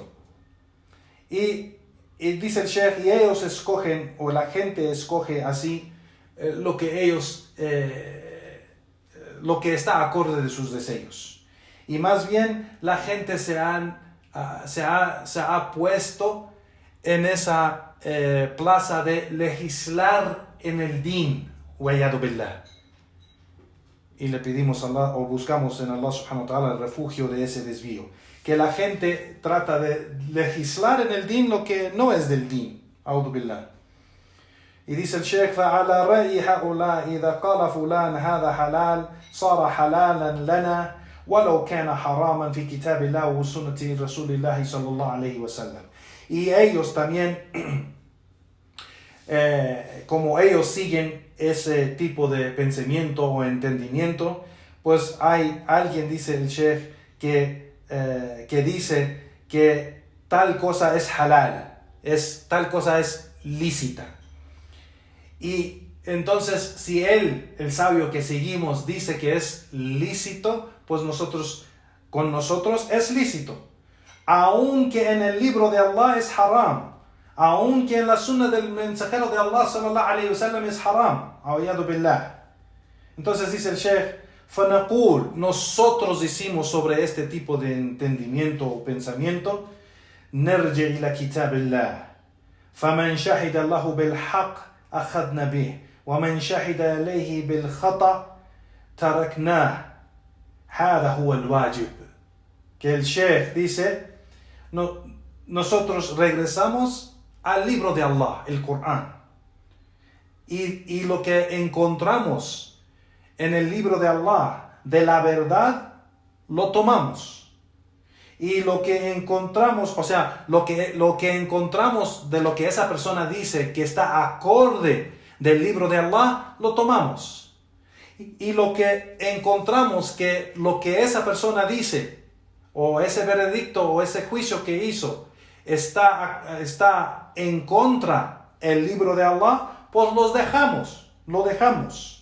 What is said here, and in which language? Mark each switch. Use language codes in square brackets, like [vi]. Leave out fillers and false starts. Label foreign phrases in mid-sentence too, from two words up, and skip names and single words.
[es] Y dice el Sheikh, y ellos escogen, o la gente escoge así, lo que está acorde de sus deseos. Y más bien la gente se ha puesto en esa plaza de legislar en el din, [ar] والعياذ بالله. [es] y le pedimos a Allah o buscamos en Allah [ar] سبحانه وتعالى [es] el refugio de ese desvío. Que la gente trata de legislar en el din lo que no es del din. [ar] أعوذ بالله. [es] Y dice el Sheikh, [ar] فَعَلَى رَأْيِ هَؤُلَاءِ إِذَا قَالَ فُلَانَ هَذَا حَلَالٌ صَارَ حَلَالًا لَنَا وَلَوْ كَانَ حَرَامًا فِي كِتَابِ اللَّهِ وَسُنَّةِ رَسُولِ اللَّهِ صلى الله عليه وسلم. [es] Y ellos también, como ellos siguen ese tipo de pensamiento o entendimiento, pues hay alguien, dice el Sheikh, que dice que tal cosa es halal, tal cosa es lícita. Y entonces, si él, el sabio que seguimos, dice que es lícito, pues con nosotros es lícito. Aunque en el libro de Allah es haram, aunque en la sunna del mensajero de Allah [ar] صلى الله عليه وسلم [es] es haram. [ar] أعوذ بالله. [es] Entonces dice el Sheikh, فَنَقُول, nosotros decimos sobre este tipo de entendimiento o pensamiento, [ar] نرجع إلى كتاب الله فمن شهد الله بالحق أخذنا به ومن شهد عليه بالخطأ تركناه هذا هو الواجب. [es] Que el Sheikh dice, nosotros regresamos al libro de Allah, el Corán, y lo que encontramos en el libro de Allah de la verdad lo tomamos, y lo que encontramos, o sea, lo que encontramos de lo que esa persona dice que está acorde del libro de Allah, lo tomamos, y lo que encontramos que lo que esa persona dice o ese veredicto o ese juicio que hizo está en contra del libro de Allah, pues lo dejamos.